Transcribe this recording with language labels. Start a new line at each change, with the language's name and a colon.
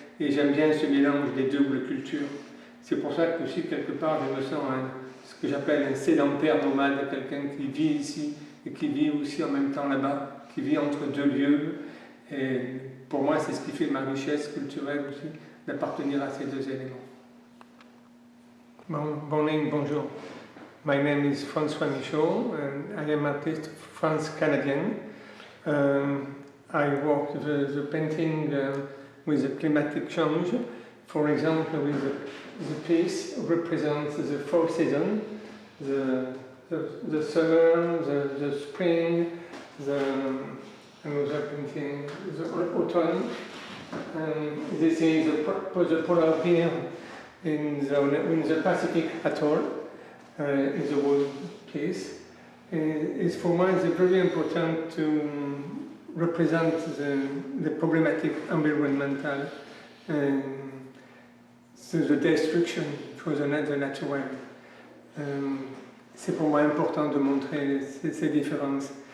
French: Et j'aime bien ce mélange des doubles cultures. C'est pour ça que aussi, quelque part, je me sens ce que j'appelle un sédentaire nomade, quelqu'un qui vit ici et qui vit aussi en même temps là-bas, qui vit entre deux lieux. Et pour moi, c'est ce qui fait ma richesse culturelle aussi, d'appartenir à ces deux éléments. Bonjour.
English: My name is François Michaud, and I am artist France-Canadian. I work the painting with the climatic change. For example, the piece represents the 4 seasons, the summer, the spring, another painting, the autumn. This is the polar bear in the Pacific atoll, is a wood piece. It's for me it's very important to represent the problematic environmental, the destruction for the natural.
French: C'est pour moi important de montrer ces différences.